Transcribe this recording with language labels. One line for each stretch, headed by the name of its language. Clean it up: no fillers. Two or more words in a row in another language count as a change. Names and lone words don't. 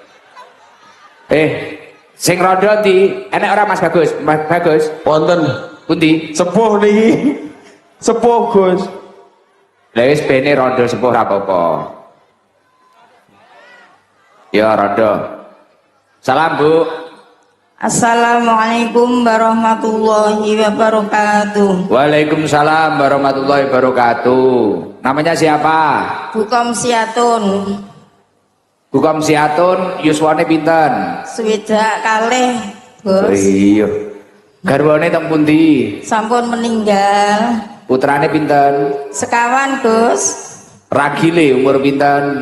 Javanese: Sing rondo ndi? Enek ora Mas Bagus? Mas Bagus? Wonten. Pundi? Sepuh niki. Sepuh, Gus. Lah wis bene rondo sepuh ra apa-apa. Ya rondo. Salam, Bu.
Arabic: السلام عليكم ورحمة الله وبركاته. وعليكم السلام ورحمة الله وبركاته.
Indonesian: Namanya siapa? Bukom Siatun.
Javanese: Bukom Siatun, yuswane pinten? Swidak kalih, Gus. Iya. Garwane teng pundi? Sampun meninggal. Putrane pinten? Sekawan, Gus. Ragile umur pinten?